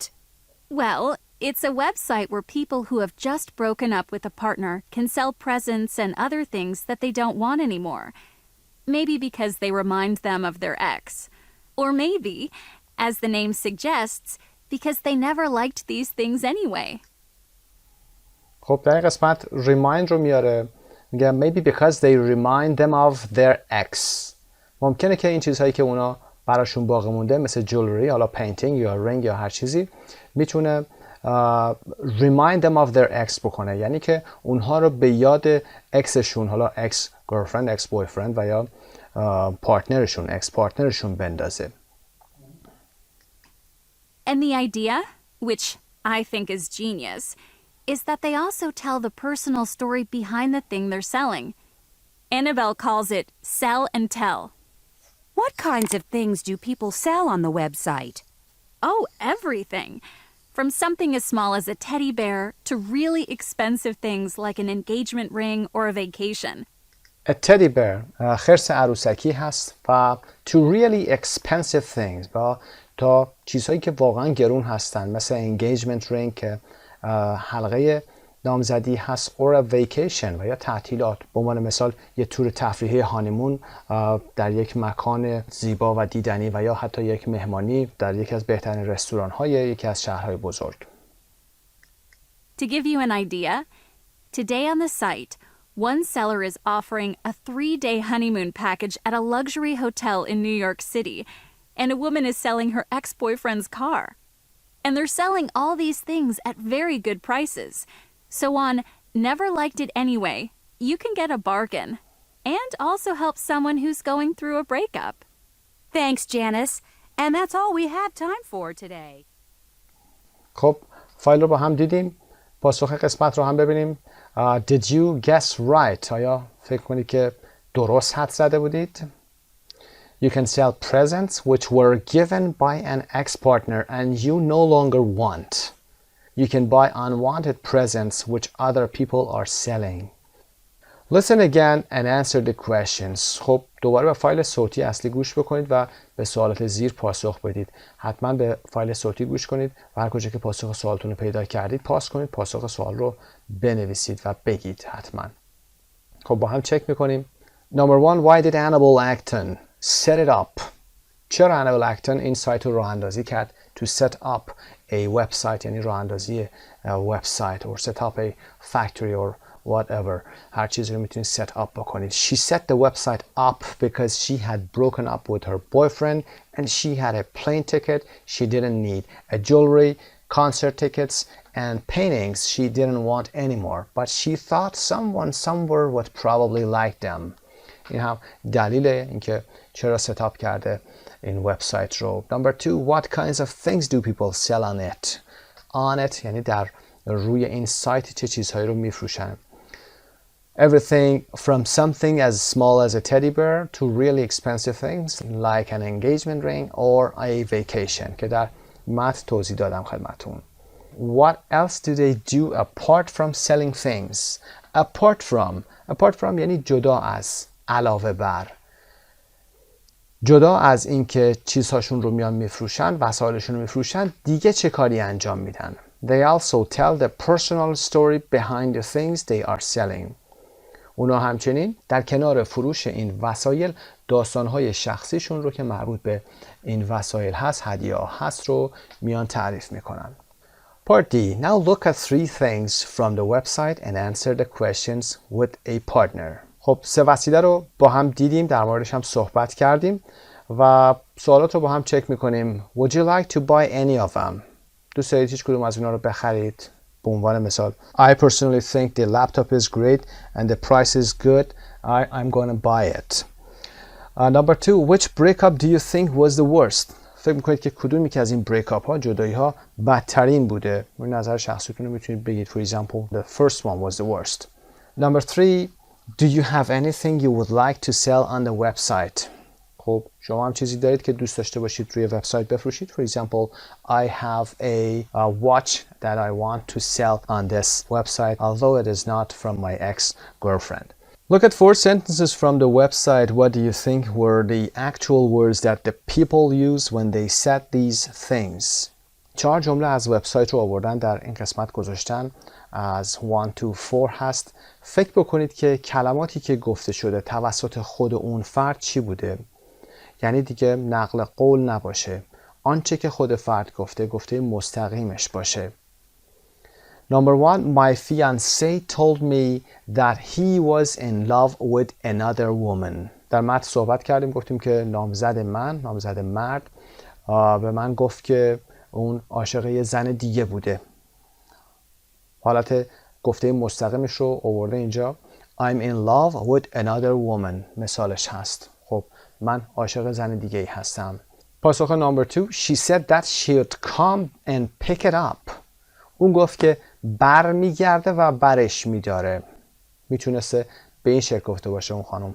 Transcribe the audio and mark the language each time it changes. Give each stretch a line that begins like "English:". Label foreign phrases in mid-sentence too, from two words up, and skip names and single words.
English: Well, it's a website where people who have just broken up with a partner can sell presents and other things that they don't want anymore. Maybe because they remind them of their ex. Or maybe, as the name suggests, because they never liked these things anyway.
Persian: خب در این قسمت remind رو میاره.
English: میگه maybe because they remind them of their ex.
Persian: ممکنه که این چیزهایی که اونا براشون باقی مونده مثل جولری، حالا پینتینگ یا رنگ یا هر چیزی، میتونه
English: remind them of their ex
Persian: بکنه، یعنی که اونها رو به یاد اکسشون، حالا
English: ex girlfriend، ex boyfriend
Persian: و یا پارتنرشون، اکس پارتنرشون بندازه.
English: And the idea, which I think is genius, is that they also tell the personal story behind the thing they're selling. Annabelle calls it sell and tell. What kinds of things do people sell on the website? Oh, everything. From something as small as a teddy bear to really expensive things like an engagement ring or a vacation. A teddy bear
Persian: خرس عروسکی هست و
English: to really expensive things
Persian: و تا چیزهایی که واقعا گرون هستن مثل
English: engagement ring
Persian: که حلقه نامزدی هست
English: or a vacation
Persian: و یا تعطیلات. به عنوان مثال یه تور تفریحی هانیمون در یک مکان زیبا و دیدنی و یا حتی یک مهمانی در یکی از بهترین رستوران های یکی از شهرهای بزرگ.
English: To give you an idea, today on the site, one seller is offering a 3-day honeymoon package at a luxury hotel in New York City, and a woman is selling her ex-boyfriend's car. And they're selling all these things at very good prices. So on Never Liked It Anyway, you can get a bargain and also help someone who's going through a breakup. Thanks, Janice. And that's all we have time for today.
Persian: خب فایل رو با هم دیدیم. پاسخ قسمت رو هم ببینیم.
English: Did you guess right?
Persian: آیا فکر کنید که درست حدس زده بودید؟
English: You can sell presents which were given by an ex-partner and you no longer want. You can buy unwanted presents which other people are selling. Listen again and answer the questions.
Persian: خب دوباره به فایل صوتی اصلی گوش بکنید و به سوالات زیر پاسخ بدید. حتما به فایل صوتی گوش کنید و هر کجا که پاسخ سوالتون رو پیدا کردید پاس کنید، پاسخ سوال رو بنویسید و بگید حتما. خب با هم چک میکنیم.
English: Number 1. Why did Annabelle Acton set it up?
Persian: چرا انابل اکتون این سایت رو راه اندازی کرد
English: to set up a website،
Persian: یعنی راه اندازی وبسایت
English: or set up a factory or whatever،
Persian: هر چیزی رو میتونید
English: set up
Persian: بکنید.
English: She set the website up because she had broken up with her boyfriend and she had a plane ticket she didn't need, a jewelry, concert tickets and paintings she didn't want anymore, but she thought someone somewhere would probably like them.
Persian: این هم دلیل اینکه چرا ستاپ کرده این وبسایت رو.
English: Number 2. What kinds of things do people sell on it? On it
Persian: یعنی در روی این سایت چه چیزهایی رو میفروشن.
English: Everything from something as small as a teddy bear to really expensive things like an engagement ring or a vacation
Persian: که در متن توضیح دادم خدمتون.
English: What else do they do apart from selling things? Apart from
Persian: یعنی جدا از، علاوه بر. جدا از اینکه چیزهاشون رو میان میفروشن، وسایلشون رو میفروشن، دیگه چه کاری انجام میدن؟
English: They also tell the personal story behind the things they are selling.
Persian: اونا همچنین در کنار فروش این وسایل داستانهای شخصیشون رو که مربوط به این وسایل هست، هدیه ها هست رو میان تعریف میکنن.
English: Part D. Now look at 3 things from the website and answer the questions with a partner.
Persian: خب 3 وسیله رو با هم دیدیم، در موردش هم صحبت کردیم و سوالات رو با هم چک میکنیم.
English: Would you like to buy any of them?
Persian: دوست دارید هیچ کدوم از اینا رو بخرید؟ به عنوان مثال
English: I personally think the laptop is great and the price is good. I'm going to buy it. Number 2. Which breakup do you think was the worst?
Persian: فکر میکنید که کدومی که از این breakup ها، جدایی ها بدترین بوده؟ من نظر شخصیتون رو میتونید بگید.
English: For example, the first one was the worst. Number 3. Do you have anything you would like to sell on the website?
Persian: خب شما هم چیزی دارید که دوست داشته باشید روی وبسایت بفروشید.
English: For example, I have a watch that I want to sell on this website, although it is not from my ex-girlfriend. Look at 4 sentences from the website. What do you think were the actual words that the people use when they said these things?
Persian: 4 جمله از وبسایت رو آوردن در این قسمت گذاشتن، از 1 to 4 هست. فکر بکنید که کلماتی که گفته شده توسط خود اون فرد چی بوده، یعنی دیگه نقل قول نباشه، آنچه که خود فرد گفته مستقیمش باشه.
English: Number 1. My fiancé told me that he was in love with another woman.
Persian: در متن صحبت کردیم، گفتیم که نامزد مرد به من گفت که اون عاشق یه زن دیگه بوده. حالت گفته مستقیمش رو آورده اینجا.
English: I'm in love with another woman
Persian: مثالش هست. خب من عاشق زن دیگه ای هستم. پاسخ نمبر 2.
English: She said that she'd come and pick it up.
Persian: اون گفت که برمیگرده و برش میداره. میتونسته به این شکل گفته باشه اون خانم.